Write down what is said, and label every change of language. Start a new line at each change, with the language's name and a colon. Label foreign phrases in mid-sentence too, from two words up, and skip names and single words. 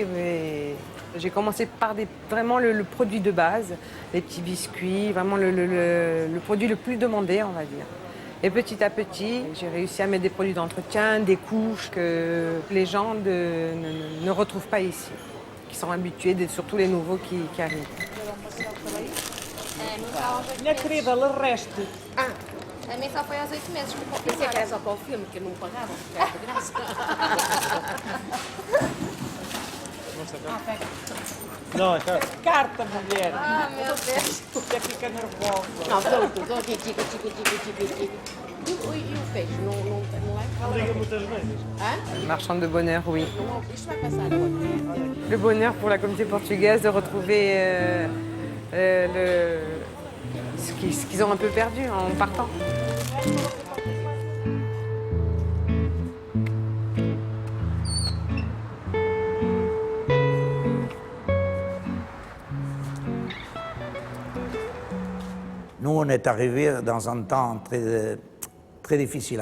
French: J'ai commencé par vraiment le produit de base, les petits biscuits, vraiment le produit le plus demandé, on va dire. Et petit à petit, j'ai réussi à mettre des produits d'entretien, des couches que les gens ne retrouvent pas ici, qui sont habitués, surtout les nouveaux qui arrivent.
Portuguese: Minha querida,
French: le reste.
Portuguese: A mim só foi aos 8 meses. Pensei que era só para o filme, que não pagavam, que era de graça. Não, é caro. Carta, mulher. Ah, meu Deus. Até fica nervosa. Não, pronto, aqui, tico. E o peixe, não é? Liga muitas vezes. Hã?
French: Marchande de bonheur, oui.
Portuguese: Não, isto vai passar agora.
French: Le bonheur pour la communauté portugaise de retrouver ce qu'ils ont un peu perdu en partant. Nous, on est arrivés dans un temps très difficile.